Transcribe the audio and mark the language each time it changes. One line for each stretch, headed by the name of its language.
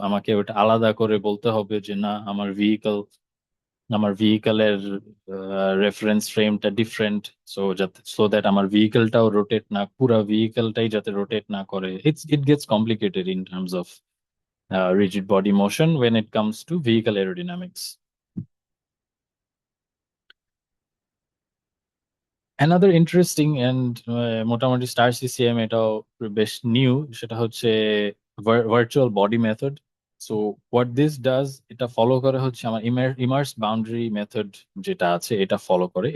Bangla: আমাকে ওটা আলাদা করে বলতে হবে যে না, আমার ভেহিকলের রেফারেন্স ফ্রেমটা ডিফারেন্ট, সো দ্যাট আমার ভেহিকলটাও রোটেট না, পুরো ভেহিকলটাই যাতে রোটেট না করে।
English: It gets complicated in terms of rigid body motion when it comes to vehicle aerodynamics. Another interesting and
Bangla: মোটামুটি স্টার সিসিএম এটাও বেশ নিউ, সেটা হচ্ছে virtual body method.
English: so what this does,
Bangla: এটা ফলো করে হচ্ছে আমার ইমার্স বাউন্ডারি মেথড যেটা আছে এটা ফলো করে।